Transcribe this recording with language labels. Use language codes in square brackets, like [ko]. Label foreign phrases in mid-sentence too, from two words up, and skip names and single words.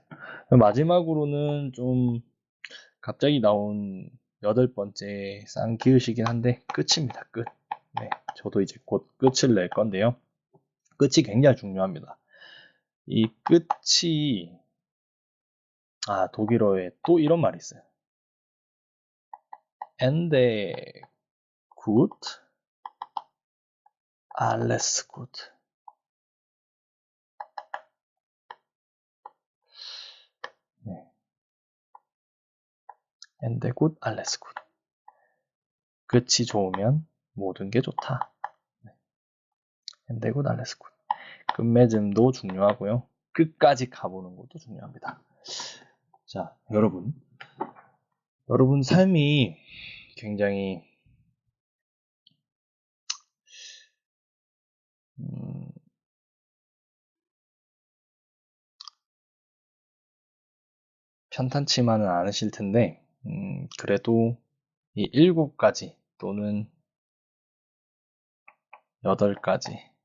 [ko] 마지막으로는 좀 갑자기 나온 8번째 쌍기읒이긴 한데 끝입니다. 끝. 네, 저도 이제 곧 끝을 낼 건데요. 끝이 굉장히 중요합니다. 이 끝이 독일어에 또 이런 말이 있어요. [de] Ende gut, alles gut. [ko] 네. [de] Ende gut, alles gut. [ko] 끝이 좋으면 모든 게 좋다. 네. [de] Ende gut, alles gut. [ko] 끝맺음도 중요하고요. 끝까지 가보는 것도 중요합니다. 자, 여러분 삶이 굉장히 편탄치만은 않으실 텐데 그래도 이 7가지 또는 8가지